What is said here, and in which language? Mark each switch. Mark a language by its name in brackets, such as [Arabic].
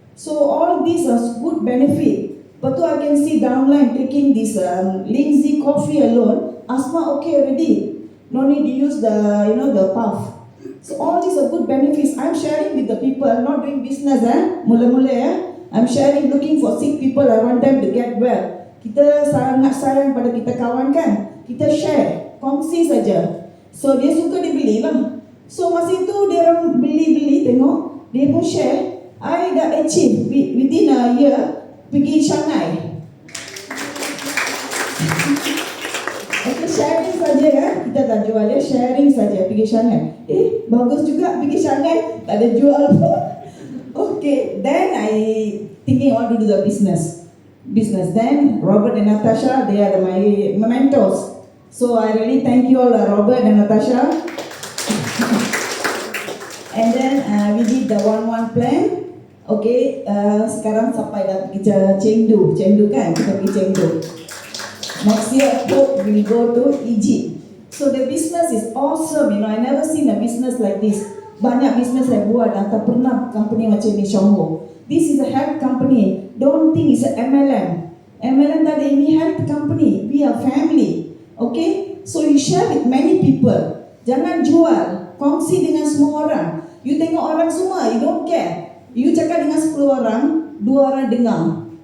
[English] So all these are good benefit. But I can see downline taking this linseed coffee alone, asthma okay already. No need to use the puff. So all these are good benefits. I'm sharing with the people, not doing business [Malay] mula-mula [English] I'm sharing, looking for sick people. I want them to get well. [Malay] Kita sangat sayang pada kita kawan kan. Kita share, kongsi saja. So dia suka dia beli lah. So masa itu dia orang beli tengok, dia pun share. I dah [English] achieve within a year [Malay] pergi Shanghai. Okay, sharing saja ya. Kita tak jual ya, sharing saja. Pergi Shanghai. Bagus juga pergi Shanghai. Tak ada jual pun. [English] Okay, then I thinking I want to do the business. Then Robert and Natasha, they are my mentors. So I really thank you all, Robert and Natasha. And then we did the 1-1 plan. [Malay] Okay, sekarang sampai dah pergi Chengdu kan? Kita pergi Chengdu. [English] Next year, hope we will go to Egypt. So the business is awesome. I never seen a business like this. [Malay] Banyak business saya buat, tak pernah company macam ni, Shongho. [English] This is a health company. Don't think it's a MLM. [Malay] MLM tak ada, ini health company. [English] We are family. Okay? So you share with many people. [Malay] Jangan jual. Kongsi dengan semua orang. You tengok orang semua, [English] you don't care. [Malay] You cakap dengan 10 orang, 2 orang dengar.